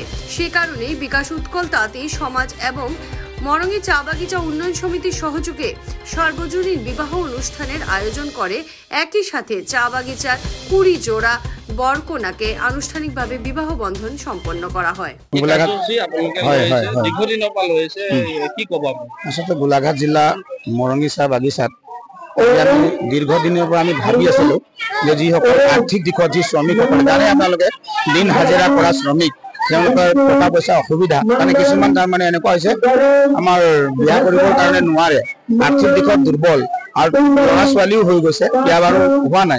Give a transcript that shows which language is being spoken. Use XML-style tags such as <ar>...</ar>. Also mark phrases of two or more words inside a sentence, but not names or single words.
<bn>সে কারণেই বিকাশ উৎকল তাঁতি সমাজ এবং মরঙ্গী চা বাগিচা উন্নয়ন সমিতির সহযোগে সর্বজনীন বিবাহ অনুষ্ঠানের আয়োজন করে। একই সাথে চা বাগিচার 20 জোড়া বরকন্যাকে আনুষ্ঠানিকভাবে বিবাহ বন্ধন সম্পন্ন করা হয়।</bn> <as>গোলাঘাট জিলা মৰঙী চাহ বাগিচাত আমি দীৰ্ঘদিনৰ পৰা আমি ভাবি আছিলো যে যিসকল আৰ্থিক দিশত যি শ্ৰমিকসকল জানে, আপোনালোকে দিন হাজিৰা কৰা শ্ৰমিক, তেওঁলোকৰ টকা পইচা অসুবিধা, মানে কিছুমান তাৰমানে এনেকুৱা হৈছে আমাৰ বিয়া কৰিবৰ কাৰণে নোৱাৰে, আৰ্থিক দিশত দুৰ্বল আৰু ল'ৰা ছোৱালীও হৈ গৈছে, বিয়া বাৰু হোৱা নাই।</as>